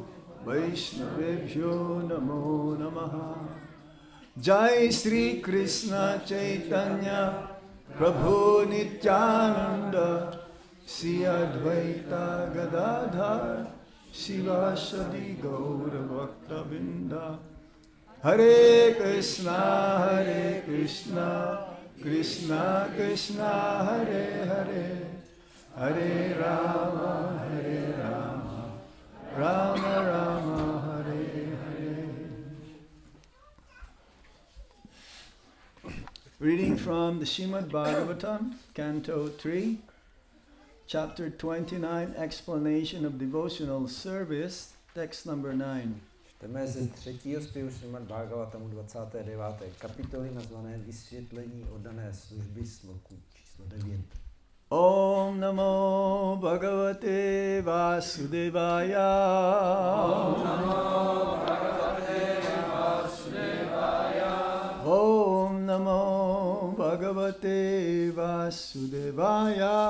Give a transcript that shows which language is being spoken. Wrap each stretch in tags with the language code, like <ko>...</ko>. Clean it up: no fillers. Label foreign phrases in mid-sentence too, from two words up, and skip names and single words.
<sa>वैष्णवेभ्यो नमो नमः जय श्री कृष्ण चैतन्य प्रभु नित्यानन्द श्री अद्वैत गदाधर शिवासादि गौर भक्त बिन्द हरे कृष्ण कृष्ण कृष्ण हरे हरे हरे राम राम राम हरे हरे.</sa> <en>Reading from the Srimad Bhagavatam, Canto 3, Chapter 29, Explanation of Devotional Service, text number 9.</en> <cs>Čteme ze třetího zpěvu Srimad Bhagavatamu 29. kapitoly nazvané Vysvětlení oddané služby sloku číslo 9.</cs> <sa>ॐ नमो भगवते वासुदेवाय. ॐ नमो भगवते वासुदेवाय. ॐ नमो भगवते वासुदेवाय.</sa>